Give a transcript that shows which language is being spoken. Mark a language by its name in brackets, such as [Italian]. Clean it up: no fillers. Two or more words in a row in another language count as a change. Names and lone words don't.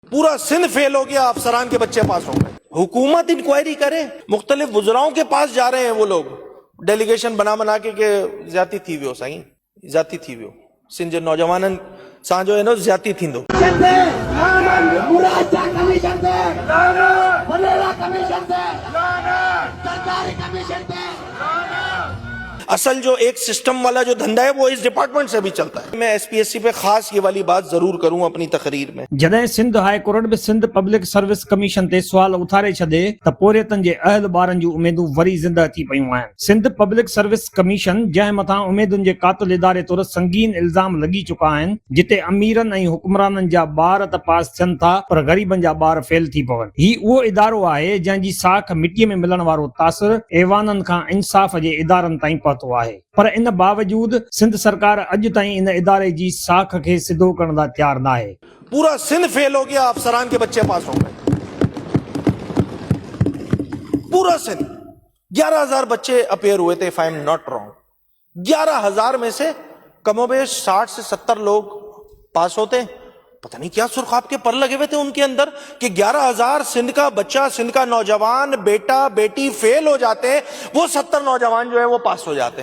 [Urdu] پورا سندھ فیل ہو گیا، افسران کے بچے پاس ہو گئے. حکومت انکوائری کرے، مختلف وزراؤں کے پاس جا رہے ہیں وہ لوگ، ڈیلیگیشن بنا کے [Sindhi] ज्यादा थी वियो साईं, ज्यादा थी वियो सिंध जे नौजवाननि सां जो है न ज्यादा थींदो। [Urdu] اصل جو ایک سسٹم والا جو دھندا ہے وہ اس ڈیپارٹمنٹ سے بھی چلتا ہے. میں ایس پی ایس سی پہ خاص یہ والی بات ضرور کروں اپنی تقریر میں. [Sindhi] जॾहिं सिंध हाई कोर्ट बि सिंध पब्लिक सर्विस कमीशन ते सुवाल उथारे छॾे त पोरियतनि जे अहल ॿारनि जूं उमेदूं वरी ज़िंदह थी पयूं आहिनि। सिंध पब्लिक सर्विस कमीशन जंहिं मथां उमेदुनि जे क़ातिल इदारे तौरु संगीन इल्ज़ाम लॻी चुका आहिनि, जिते अमीरनि ऐं हुक्मराननि जा ॿार त पास थियनि था पर ग़रीबनि जा ॿार फेल थी पवनि। ही उहो इदारो आहे जंहिंजी साख मिटीअ में मिलण वारो तासिर ऐवाननि खां इंसाफ़ जे इदारनि ताईं पहुतो आहे। पर इन बावजूद सिंध सरकार अॼु ताईं इन इदारे जी साख खे सिधो करण लाइ तयार न आहे। [Urdu] پورا سندھ فیل ہو گیا، افسران کے بچے پاس ہو گئے۔ پورا سندھ 11,000 بچے اپیئر ہوئے تھے, [English] if I am not wrong. [Urdu] 11,000 میں سے کم و بیش 60 سے 70 لوگ پاس ہوتے. پتا نہیں کیا سرخاب کے پر لگے ہوئے تھے ان کے اندر کہ 11,000 سندھ کا بچہ، سندھ کا نوجوان، بیٹا بیٹی فیل ہو جاتے، وہ 70 نوجوان جو ہے وہ پاس ہو جاتے.